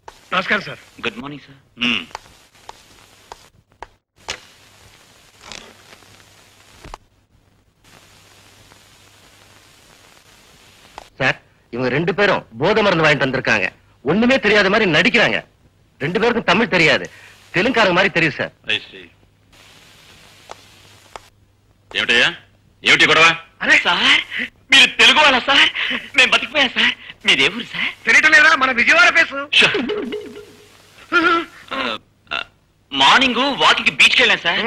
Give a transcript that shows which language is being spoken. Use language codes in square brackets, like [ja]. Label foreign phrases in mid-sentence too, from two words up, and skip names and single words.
[te] నమస్కారం సార్. [en] Good morning sir. [ta] சார் இவங்க 2 பேரும் போதை மருந்து வாங்கிட்டு வந்திருக்காங்க. ஒண்ணுமே தெரியாத மாதிரி நடிக்கிறாங்க. 2 பேருக்கும் தமிழ் தெரியாது, தெலுங்காரங்க மாதிரி தெரியும் சார். [te] ఏమిటయ్యా, ఏమిటి గొడవ? అరే సార్ మీరు తెలుగు వాళ్ళ సార్? మేము బతికిపోయా సార్. మీదే ఊరు సార్? తెలియటం లేదా? మన విజయవాడ ఫేసు. [en] morning walking [te] బీచ్కి వెళ్ళాను సార్.